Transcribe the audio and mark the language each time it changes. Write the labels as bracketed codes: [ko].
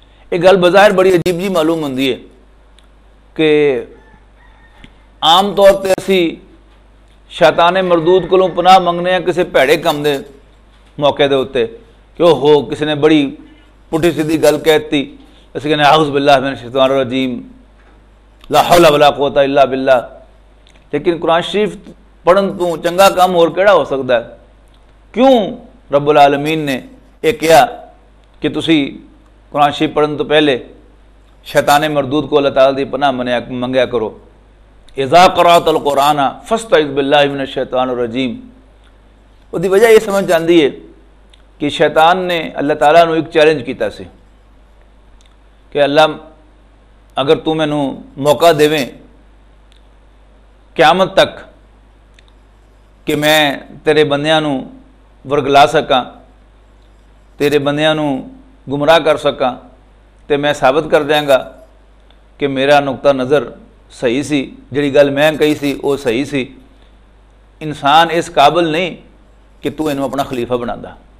[pa] ایک گل بظاہر بڑی عجیب جی معلوم ہوندی ہے کہ عام طور تے اسی شیطان مردود کو پناہ منگنے ہیں کسی بھڑے کم دے موقع دے ہوتے کہ ہو کسی نے بڑی پٹھی سیدھی گل کہتی اسی کہنے [ar] اعوذ باللہ من الشیطان الرجیم لا حول ولا قوت الا باللہ. [pa] لیکن قرآن شریف پڑھن تو چنگا کام اور کیڑا ہو سکتا ہے؟ کیوں رب العالمین نے یہ کہا کہ تسی قرآن شریف پڑھن تو پہلے شیطان مردود کو اللہ تعالیٰ دی پناہ منگیا کرو. [ar] اذا قرأت القرآن فاستعذ باللہ من الشیطان الرجیم. [pa] وہ دی وجہ یہ سمجھ آندی ہے کہ شیطان نے اللہ تعالیٰ نو ایک چیلنج کیتا سی کہ اللہ اگر تو مینوں موقع دیویں قیامت تک کہ میں تیرے بندیاں نو ورگلا سکاں، تیرے بندیاں نو گمراہ کر سکاں، تے میں ثابت کر دیاں گا کہ میرا نقطہ نظر صحیح سی، جڑی گل میں کہی سی وہ صحیح سی۔ انسان اس قابل نہیں کہ تو انہوں اپنا خلیفہ بنا دا۔